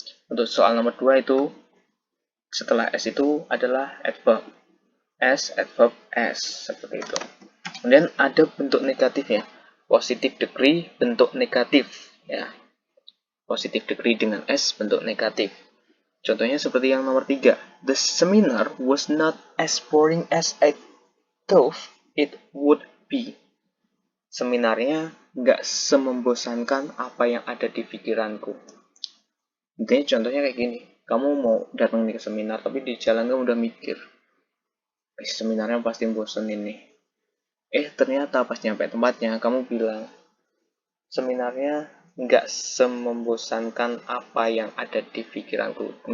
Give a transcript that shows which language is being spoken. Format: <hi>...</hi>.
<id>Untuk soal nomor 2 itu, setelah S itu adalah adverb. S, adverb, S. Seperti itu. Kemudian ada bentuk negatifnya. Positive degree bentuk negatif. Ya. Positive degree dengan S bentuk negatif. Contohnya seperti yang nomor 3.</id> <en>The seminar was not as boring as I thought it would be.</en> <id>Seminarnya nggak semembosankan apa yang ada di pikiranku. Intinya contohnya kayak gini. Kamu mau datang ke seminar, tapi di jalan kamu udah mikir. Seminarnya pasti bosan ini. Ternyata pas nyampe tempatnya, kamu bilang, seminarnya nggak semembosankan apa yang ada di pikiranku.</id>